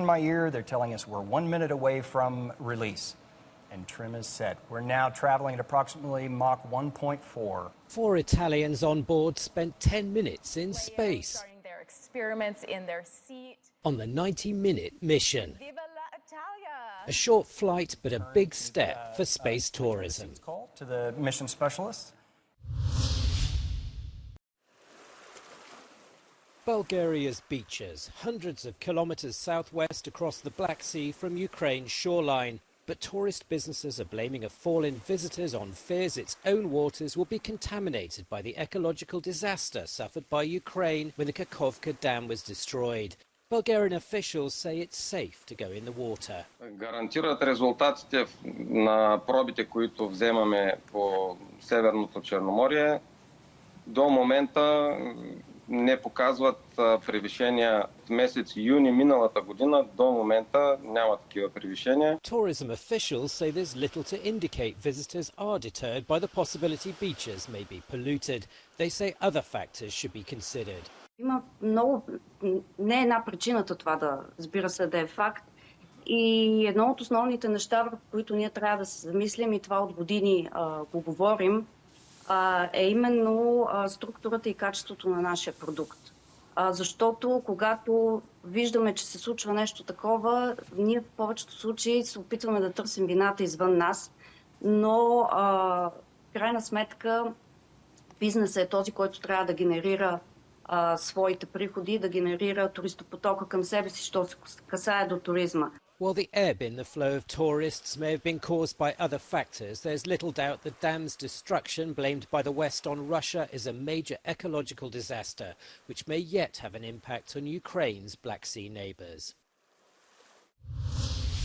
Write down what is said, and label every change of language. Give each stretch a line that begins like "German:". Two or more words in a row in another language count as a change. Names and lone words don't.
English: They're telling us we're 1 minute away from release. and trim is set. We're now traveling at approximately Mach 1.4. 4 Italians on board spent 10 minutes in space Starting their experiments in their seat. on the 90-minute mission.
Italian: Viva la Italia!
English: A short flight, but a big step for space tourism. Call to the mission specialists. Bulgaria's beaches, hundreds of kilometers southwest across the Black Sea from Ukraine's shoreline. But tourist businesses are blaming a fall in visitors on fears its own waters will be contaminated by the ecological disaster suffered by Ukraine when the Kakhovka Dam was destroyed. Bulgarian officials say it's safe to go in the water.
Bulgarian: Гарантират резултатите на пробите, които вземаме по Северното Черноморие. До момента не показват превишения от месец юни миналата година. До момента няма такива превишения.
English: Tourism officials say there's little to indicate visitors are deterred by the possibility beaches may be polluted. They say other factors should be considered.
Bulgarian: Има много, не една причината това да, разбира се, да е факт. И едно от основните неща, върху които ние трябва да се замислим, и това от години го говорим, е именно структурата и качеството на нашия продукт. Защото когато виждаме, че се случва нещо такова, ние в повечето случаи се опитваме да търсим вината извън нас, но в крайна сметка бизнесът е този, който трябва да генерира своите приходи, да генерира туристопотока към себе си, що се касае до туризма.
English: While the ebb in the flow of tourists may have been caused by other factors, there's little doubt the dam's destruction, blamed by the West on Russia, is a major ecological disaster, which may yet have an impact on Ukraine's Black Sea neighbours.